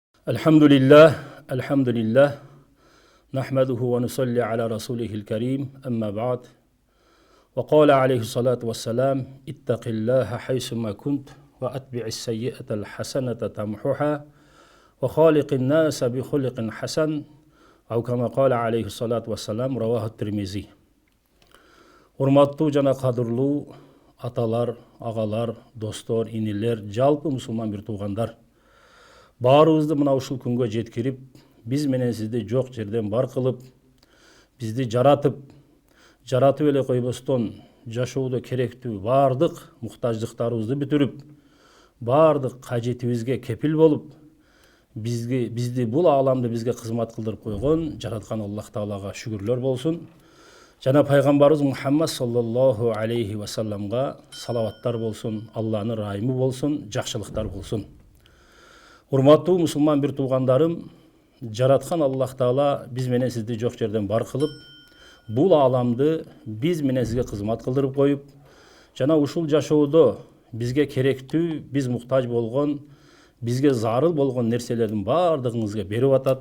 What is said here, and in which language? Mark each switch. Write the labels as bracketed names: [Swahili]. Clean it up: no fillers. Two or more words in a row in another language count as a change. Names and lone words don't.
[Arabic] الحمد لله، نحمده ونصلي على رسوله الكريم، أما بعد. وقال عليه الصلاة والسلام، اتق الله حيثما كنت وأتبع السيئة الحسنة تمحها وخالق الناس بخلق حسن وكما قال عليه الصلاة والسلام، رواه الترمذي. [Kyrgyz] Hurmattуу жана кадырлуу аталар, агалар, достор, инилер, жалпы мусулман бир туугандар. Баарыбызды мына ушул күнгө жеткирип, биз менен сизди жок жерден бар кылып, бизди жаратып эле койбостон жашоодо керектүү баардык муктаждыктарыбызды бүтүрүп, баардык кажетибизге кепил болуп, бизди бул ааламда бизге кызмат кылдырып койгон жараткан Аллах Таалага шүгүрлөр болсун. Жана пайгамбарыбыз Мухаммад [Arabic] صلى الله عليه و [Kyrgyz] салламга салаваттар болсун, Алланын райымы болсун, жакшылыктар болсун. Урматтуу мусулман бир туугандарым, жараткан Аллах Таала биз менен сизди жок жерден бар кылып, бул ааламды биз менен сизге кызмат кылдырып коюп, жана ушул жашоодо бизге керектүү, биз муктаж болгон, бизге зарыл болгон нерселердин баардыгыңызга берип атат.